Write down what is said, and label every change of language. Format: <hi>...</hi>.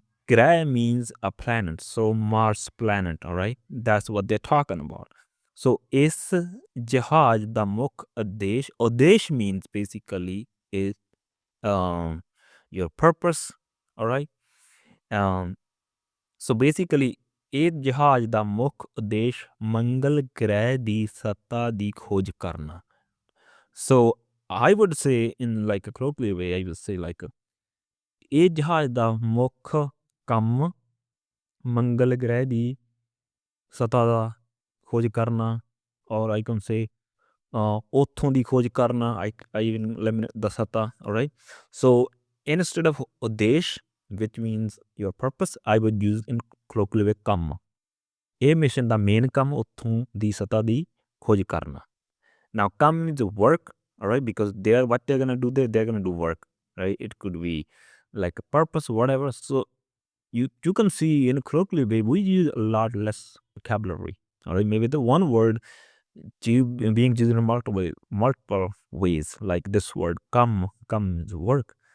<en>Graha means a planet, so Mars planet, alright? That's what they're talking about. So is jihad the</en> <pa>mukh udesh</pa> <en>means basically is your purpose, alright? So basically</en> <pa>ਇਹ ਜਹਾਜ਼ ਦਾ ਮੁੱਖ ਉਦੇਸ਼ ਮੰਗਲ ਗ੍ਰਹਿ ਦੀ ਸੱਤਾ ਦੀ ਖੋਜ ਕਰਨਾ.</pa> <en>So I would say in like a colloquial way, I would say like</en> <pa>ਇਹ ਜਹਾਜ਼ ਦਾ ਮੁੱਖ ਕੰਮ ਮੰਗਲ ਗ੍ਰਹਿ ਦੀ ਸੱਤਾ ਦਾ ਖੋਜ ਕਰਨਾ,</pa> <en>or I can say</en> <pa>ਉੱਥੋਂ ਦੀ ਖੋਜ ਕਰਨਾ,</pa> <en>I even eliminate the ਸੱਤਾ, alright? So instead of ਉਦੇਸ਼, which means your purpose, I would use in colloquial way ਕੰਮ.</en> <pa>ਇਹ ਮਿਸ਼ਨ ਦਾ ਮੇਨ ਕੰਮ ਉੱਥੋਂ ਦੀ ਸੱਤਾ ਦੀ ਖੋਜ ਕਰਨਾ.</pa> <en>Now come means work, alright? Because what they're gonna do there, they're gonna do work, right? It could be like a purpose, whatever. So you can see in colloquial way we use a lot less vocabulary, alright? Maybe the one word being used in multiple ways, like this word come means work.</en>